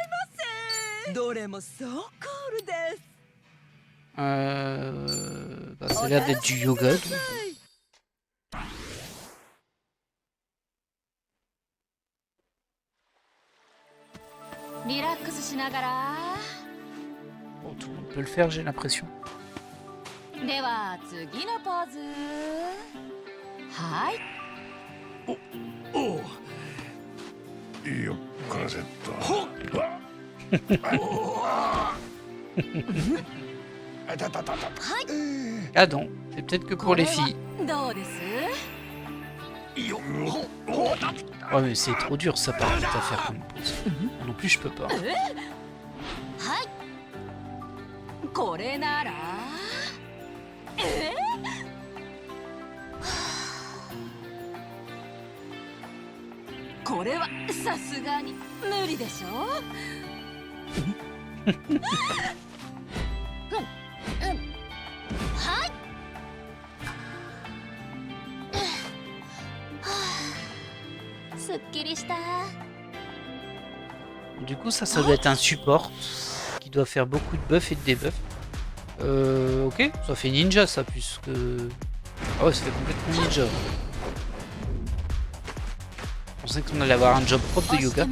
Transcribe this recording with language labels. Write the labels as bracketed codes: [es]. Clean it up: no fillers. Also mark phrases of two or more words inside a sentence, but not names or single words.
[fr] Bah, ça a l'air d'être du yoga. Donc. Bon, tout le monde peut le faire, j'ai l'impression. [ja] では次のポーズ。はい。おう。よっこらせっと。 [fr] Ah non, c'est peut-être que pour les filles. [ja] どうです？ [fr] Ouais, mais c'est trop dur ça par contre à faire comme pose. Moi non plus, je peux pas. [ja] はい。これなら。これはさすがに無理でしょ。はい。すっきりした。 [fr] Du coup, ça doit être un support qui doit faire beaucoup de buffs et de debuffs. Ok, ça fait ninja ça, puisque... ah ouais, ça fait complètement ninja. Je pensais qu'on allait avoir un job propre de yoga.